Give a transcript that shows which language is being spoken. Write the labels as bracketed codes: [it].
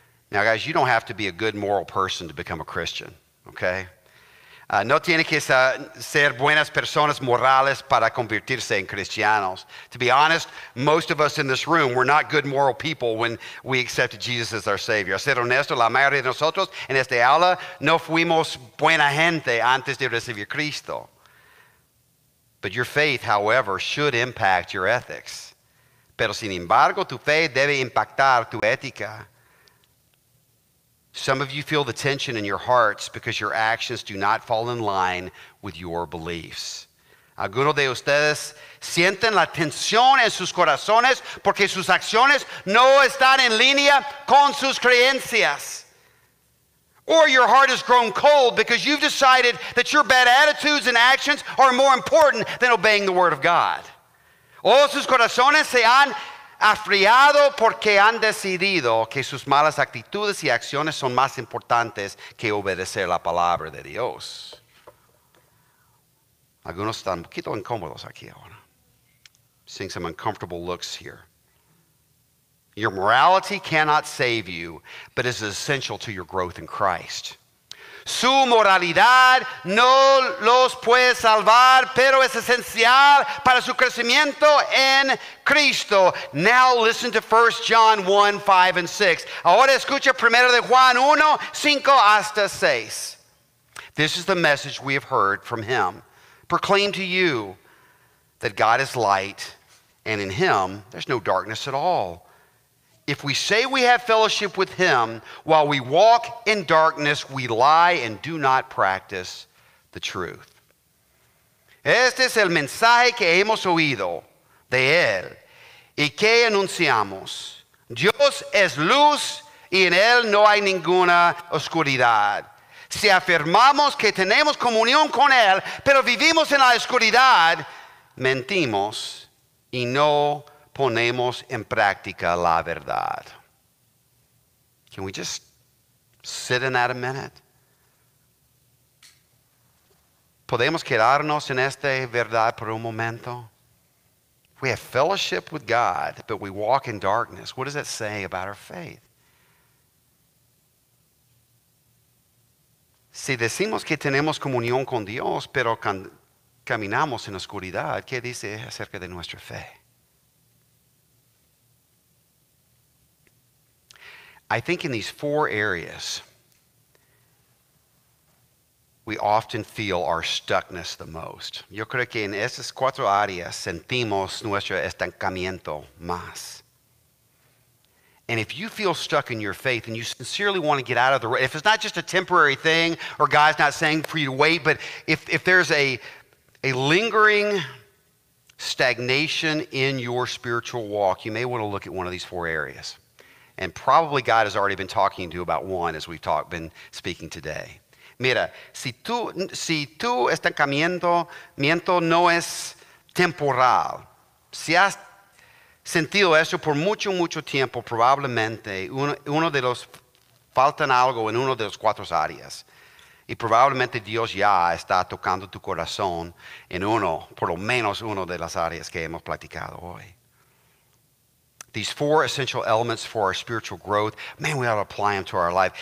[en] Now, guys, you don't have to be a good moral person to become a Christian, okay? [es] No tiene que ser buenas personas morales para convertirse en cristianos. [en] To be honest, most of us in this room were not good moral people when we accepted Jesus as our Savior. [es] A ser honesto, la mayoría de nosotros en esta aula no fuimos buena gente antes de recibir Cristo. [en] But your faith, however, should impact your ethics. [es] Pero sin embargo, tu fe debe impactar tu ética. [en] Some of you feel the tension in your hearts because your actions do not fall in line with your beliefs. [es] Algunos de ustedes sienten la tensión en sus corazones porque sus acciones no están en línea con sus creencias. [en] Or your heart has grown cold because you've decided that your bad attitudes and actions are more important than obeying the Word of God. [es] O sus corazones se han afriado porque han decidido que sus malas actitudes y acciones son más importantes que obedecer la palabra de Dios. Algunos están un poquito incómodos aquí ahora. [en] Seeing some uncomfortable looks here. Your morality cannot save you, but is essential to your growth in Christ. [es] Su moralidad no los puede salvar, pero es esencial para su crecimiento en Cristo. [en] Now listen to 1 John 1, 5 and 6. [es] Ahora escucha 1 de Juan 1, 5 hasta 6. [en] This is the message we have heard from him. Proclaim to you that God is light, and in him there's no darkness at all. If we say we have fellowship with him while we walk in darkness, we lie and do not practice the truth. [es] Este es el mensaje que hemos oído de él y que anunciamos. Dios es luz y en él no hay ninguna oscuridad. Si afirmamos que tenemos comunión con él, pero vivimos en la oscuridad, mentimos y no ponemos en práctica la verdad. [en] Can we just sit in that a minute? [es] ¿Podemos quedarnos en esta verdad por un momento? [en] We have fellowship with God, but we walk in darkness. What does that say about our faith? [es] Si decimos que tenemos comunión con Dios, pero caminamos en oscuridad, ¿qué dice acerca de nuestra fe? [en] I think in these 4 areas, we often feel our stuckness the most. [es] Yo creo que en esas 4 áreas sentimos nuestro estancamiento más. [en] And if you feel stuck in your faith and you sincerely want to get out of the if it's not just a temporary thing or God's not saying for you to wait, but if there's a lingering stagnation in your spiritual walk, you may want to look at one of these 4 areas. And probably God has already been talking to you about one as we've been speaking today. [es] Mira, si tu estancamiento no es temporal, si has sentido eso por mucho tiempo, probablemente uno de los faltan algo en uno de los 4 áreas. Y probablemente Dios ya está tocando tu corazón en por lo menos uno de las áreas que hemos platicado hoy. [en] These 4 essential elements for our spiritual growth, man, we ought to apply them to our life.